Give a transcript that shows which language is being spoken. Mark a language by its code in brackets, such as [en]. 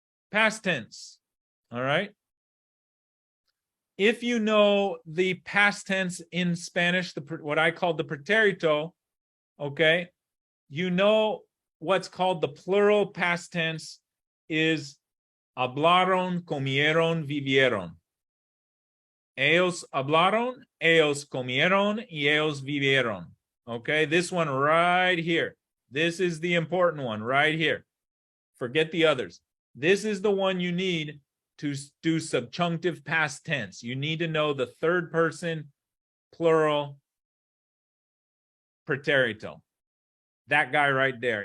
[en] Past tense, all right? If you know the past tense in Spanish, what I call the preterito, okay, you know what's called the plural past tense is hablaron, comieron, vivieron. [es] Ellos hablaron, ellos comieron, y ellos vivieron. [en] Okay, this one right here. This is the important one right here. Forget the others. This is the one you need to do subjunctive past tense. You need to know the third person plural preterito. That guy right there.